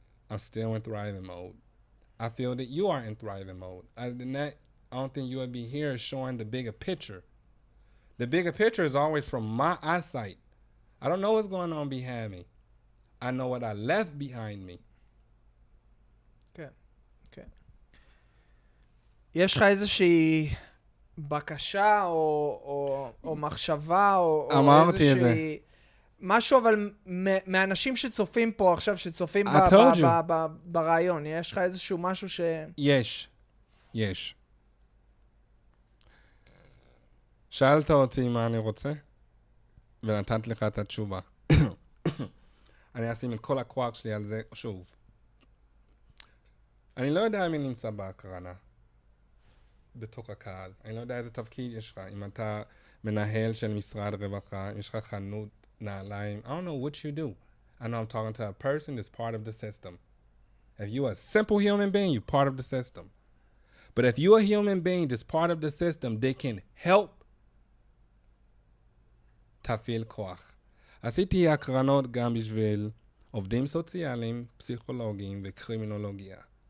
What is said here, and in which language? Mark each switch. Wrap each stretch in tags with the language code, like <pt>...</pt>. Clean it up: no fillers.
<en>I'm still in thriving mode. I feel that you are in thriving mode. Other than that, I don't think you would be here showing the bigger picture. The bigger picture is always from my eyesight. I don't know what's going on behind me. I know what I left behind me.</en> <he>כן, כן. יש לך איזושהי בקשה או מחשבה או אמרתי את זה. איזושהי... משהו, אבל מאנשים שצופים פה עכשיו, שצופים ברעיון, יש לך איזשהו משהו ש... יש. שאלת אותי מה אני רוצה, ונתת לך את התשובה. אני אשים את כל הכוח שלי על זה שוב. אני לא יודע מי נמצא בהקרנה, בתוך הקהל. אני לא יודע איזה תפקיד יש לך. אם אתה מנהל של משרד רווחה, אם יש לך חנות, נעליים,</he> <en>I don't know what you do. I know I'm talking to a person that's part of the system. If you're a simple human being, you're part of the system. But if you're a human being that's part of the system, they can help</en> <he>תפעיל כוח. עשיתי הקרנות גם בשביל עובדים סוציאליים, פסיכולוגים וקרימינולוגיה.</he>